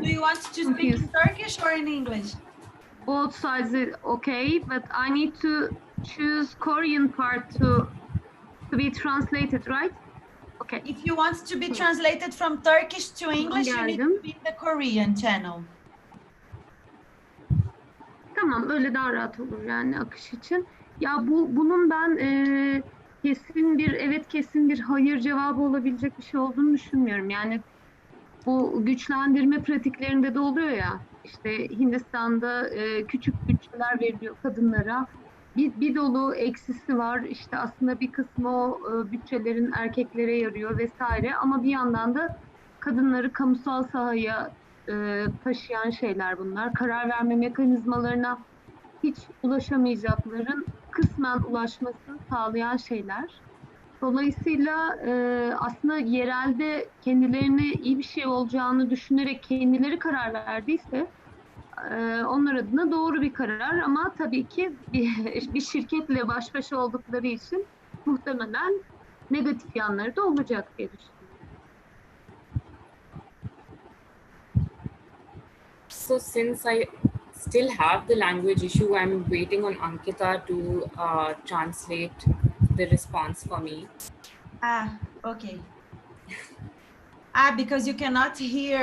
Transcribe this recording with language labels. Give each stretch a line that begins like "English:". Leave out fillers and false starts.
English: Do you want to speak in Turkish or in English? Both sides is okay, but I need to choose Korean part to be translated, right? Okay. If you want to be translated from Turkish to English, you need to be in the Korean channel.
Turkish: Tamam, öyle daha rahat olur yani akış için. Ya bunun ben kesin bir evet, kesin bir hayır cevabı olabilecek bir şey olduğunu düşünmüyorum. Yani bu güçlendirme pratiklerinde de oluyor ya. İşte Hindistan'da küçük bütçeler veriliyor kadınlara. Bir dolu eksisi var. İşte aslında bir kısmı o bütçelerin erkeklere yarıyor vesaire. Ama bir yandan da kadınları kamusal sahaya taşıyan şeyler bunlar. Karar verme mekanizmalarına hiç ulaşamayacakların kısmen ulaşmasını sağlayan şeyler. Dolayısıyla aslında yerelde kendilerine iyi bir şey olacağını düşünerek kendileri karar verdiyse onlar adına doğru bir karar, ama tabii ki bir şirketle baş başa oldukları için muhtemelen negatif yanları da olacak diye düşünüyorum.
English: So since I still have the language issue, I'm waiting on Ankita to translate the response for me. Okay. Because you cannot hear.